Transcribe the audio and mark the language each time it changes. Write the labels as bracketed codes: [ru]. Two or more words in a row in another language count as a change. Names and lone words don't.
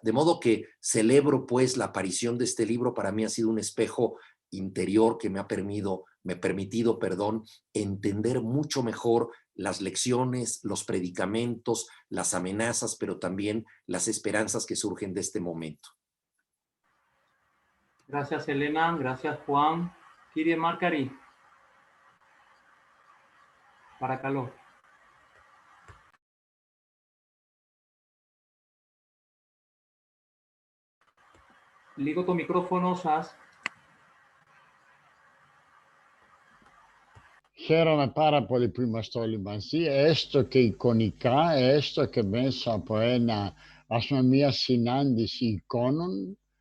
[es] De modo que celebro pues la aparición de este libro. Para mí ha sido un espejo interior que me ha permitido, entender mucho mejor las lecciones, los predicamentos, las amenazas, pero también las esperanzas que surgen de este momento. Gracias, Elena. Gracias, Juan. [el] Kyrie Markari. Παρακαλώ. Λίγο το μικρόφωνο σας. Χαίρομαι πάρα πολύ που είμαστε όλοι μαζί, έστω και εικονικά, έστω και μέσα από μια συνάντηση εικόνων.